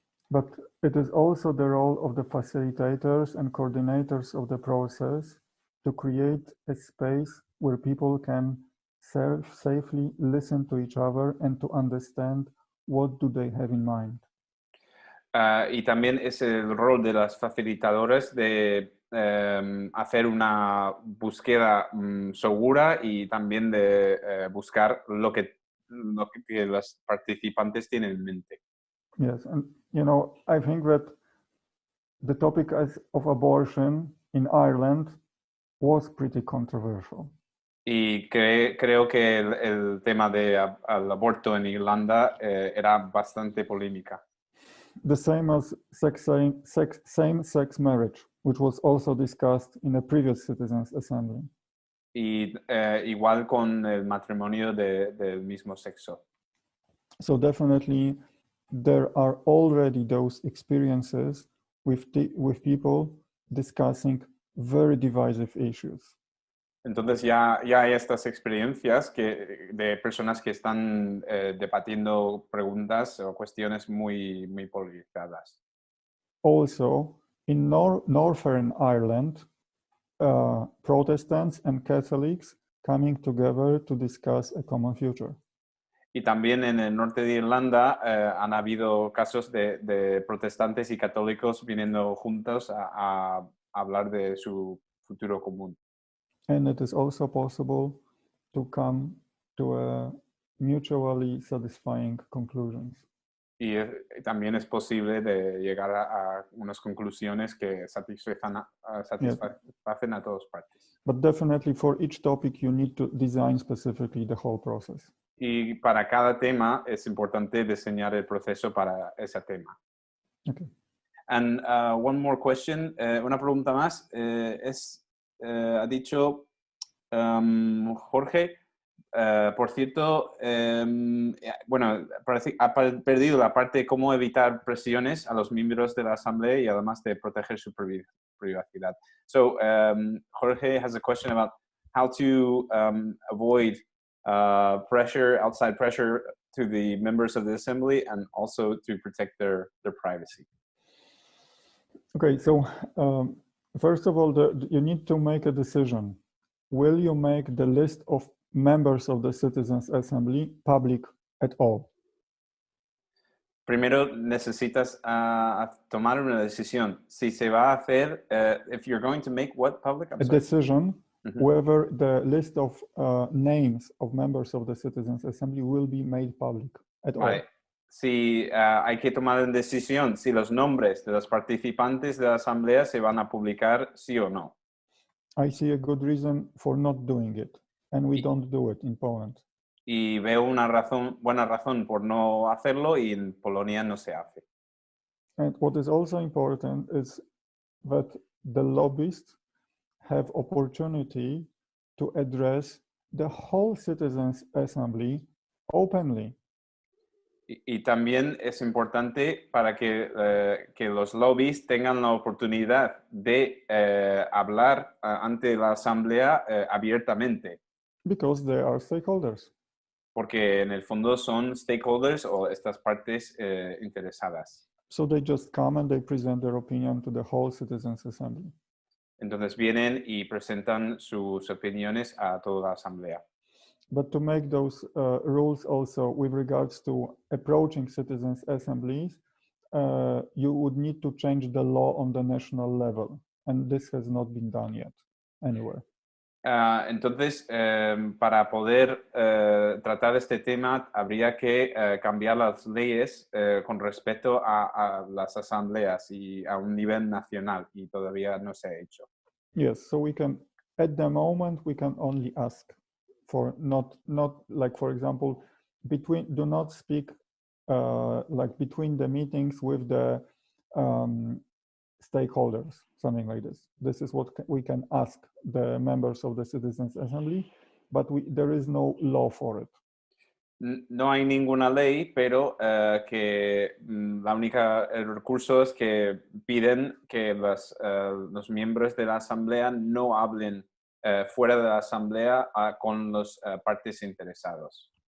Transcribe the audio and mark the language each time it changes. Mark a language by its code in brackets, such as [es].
[en] But it is also the role of the facilitators and coordinators of the process to create a space where people can safely listen to each other and to understand what do they have in mind. [es] Y también es el rol de las facilitadoras de hacer una búsqueda segura y también de buscar lo que los participantes tienen en mente. [en] Yes, and I think that the topic of abortion in Ireland was pretty controversial. [es] Y creo que el tema del aborto en Irlanda era bastante polémica. [en] The same as same-sex marriage, which was also discussed in a previous Citizens' Assembly. [es] Y igual con el matrimonio del mismo sexo. [en] So definitely there are already those experiences with people discussing very divisive issues. [es] Entonces ya hay estas experiencias de personas que están debatiendo preguntas o cuestiones muy polarizadas. [en] Also, in Northern Ireland, Protestants and Catholics coming together to discuss a common future. [es] Y también en el norte de Irlanda han habido casos de protestantes y católicos viniendo juntos a hablar de su futuro común. [en] And it is also possible to come to a mutually satisfying conclusions. [es] Y también es posible de llegar a unas conclusiones que satisfacen a todas partes. [en] But definitely for each topic you need to design specifically the whole process. [es] Y para cada tema es importante diseñar el proceso para ese tema. [en] Okay. And one more question, [es] una pregunta más, ha dicho Jorge, por cierto, bueno, parece ha perdido la parte de cómo evitar presiones a los miembros de la asamblea y además de proteger su privacidad. [en] So Jorge has a question about how to avoid pressure, outside pressure to the members of the assembly and also to protect their privacy. Okay, so first of all, you need to make a decision. Will you make the list of members of the Citizens Assembly public at all? [es] Primero necesitas tomar una decisión. Si se va a hacer, [en] if you're going to make what public? A decision whether the list of names of members of the Citizens Assembly will be made public at all. [es] Si hay que tomar una decisión, si los nombres de los participantes de la asamblea se van a publicar, sí o no. [en] I see a good reason for not doing it, and we don't do it in Poland. [es] Y veo una buena razón por no hacerlo y en Polonia no se hace. [en] And what is also important is that the lobbyists have opportunity to address the whole Citizens Assembly openly. [es] Y también es importante para que los lobbies tengan la oportunidad de hablar ante la asamblea abiertamente. [en] Because they are stakeholders. [es] Porque en el fondo son stakeholders o estas partes interesadas. [en] So they just come and they present their opinion to the whole Citizens Assembly. [es] Entonces vienen y presentan sus opiniones a toda la asamblea. [en] But to make those rules also with regards to approaching citizens' assemblies, you would need to change the law on the national level. And this has not been done yet anywhere. [es] Entonces, para poder tratar este tema, habría que cambiar las leyes con respecto a las asambleas y a un nivel nacional, y todavía no se ha hecho. [en] Yes, so we can, at the moment, we can only ask for not like, for example, do not speak like between the meetings with the stakeholders, something like this. This is what we can ask the members of the Citizens Assembly, but there is no law for it. [es] No hay ninguna ley, pero que el recurso es que piden que los miembros de la asamblea no hablen fuera de la asamblea con los partes interesados.